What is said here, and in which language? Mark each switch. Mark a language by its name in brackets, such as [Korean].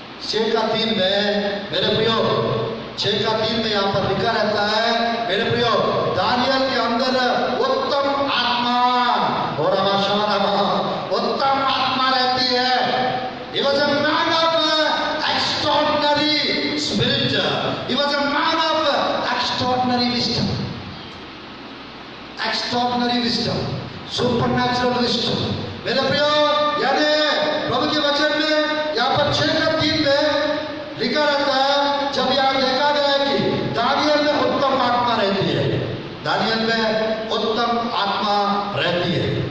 [Hindi] 6 का 3 में मेरे प्रियो, 6 का 3 में यहाँ पर लिखा रहता है मेरे प्रियो, दानियल के अंदर उत्तम आत्मा और उत्तम आत्मा रहती है। [English] He was a man of extraordinary spirit. He was a man of extraordinary wisdom. Extraordinary wisdom, supernatural wisdom। [Hindi] मेरे प्रियो, यानी प्रभु के वचन में यहाँ पर 6 का 3 में लिखा रहता है, जब यह देखा गया कि दानियल में उत्तम आत्मा रहती है, दानियल में उत्तम आत्मा रहती है।